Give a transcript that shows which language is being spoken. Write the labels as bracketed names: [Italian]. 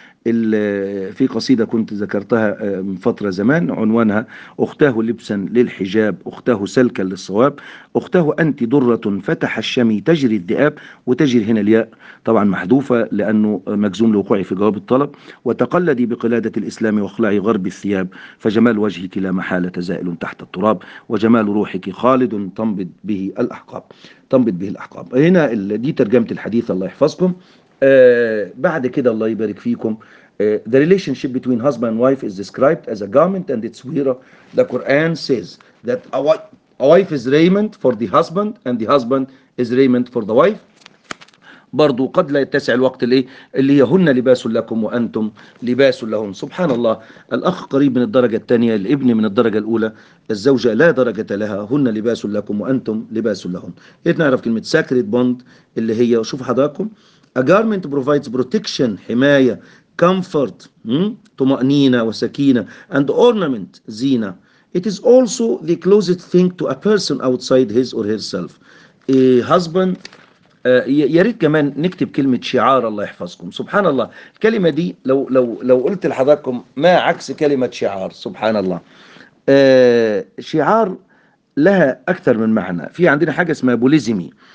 [Arabic] في قصيدة كنت ذكرتها من فترة زمان، عنوانها أختاه لبسا للحجاب، أختاه سلكا للصواب، أختاه أنت درة فتح الشمي تجري الذئاب، وتجري هنا الياء طبعا محذوفة لأنه مجزوم لوقوعي في جواب الطلب، وتقلدي بقلادة الإسلام واخلعي غرب الثياب، فجمال وجهك لا محالة زائل تحت التراب، وجمال روحك خالد تنبض به الأحقاب، تنبض به الأحقاب. هنا دي ترجمة الحديث الله يحفظكم. بعد كده الله يبارك فيكم، [English] the relationship between husband and wife is described as a garment and its wearer. The Quran says that a wife is raiment for the husband and the husband is raiment for the wife. [Arabic] برضو قد لا يتسع الوقت اللي هي هن لباس لكم وأنتم لباس لهن. سبحان الله، الأخ قريب من الدرجة الثانية، الابن من الدرجة الأولى، الزوجة لا درجة لها، هن لباس لكم وأنتم لباس لهن. نعرف كلمة sacred bond اللي هي، شوف حضراتكم، [English] A garment provides protection, [Arabic] حماية, comfort, طمأنينة وسكينة, [English] and ornament, [Arabic] زينة. [English] It is also the closest thing to a person outside his or herself. A husband, [Arabic] ياريت كمان نكتب كلمة شعار الله يحفظكم. سبحان الله، الكلمة دي لو قلت لحضراتكم ما عكس كلمة شعار. سبحان الله، شعار لها أكثر من معنى. في عندنا حاجة اسمها بوليزمي،